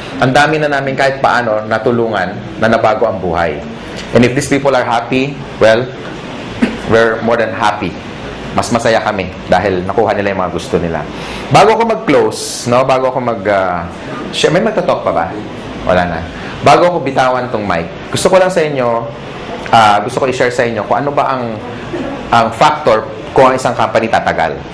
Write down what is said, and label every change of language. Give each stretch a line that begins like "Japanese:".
Filipino: Ang dami na namin kahit paano natulungan na nabago ang buhay.
English: And if these people are happy, well, we're more than happy.
Filipino: Mas masaya kami dahil nakuha nila yung mga gusto nila. Bago ako mag-close, no? Bago ako may magtatalk pa ba? Wala na. Bago ako bitawan tong mic, gusto ko lang sa inyo, gusto ko i-share sa inyo kung ano ba ang factor kung ang isang company tatagal.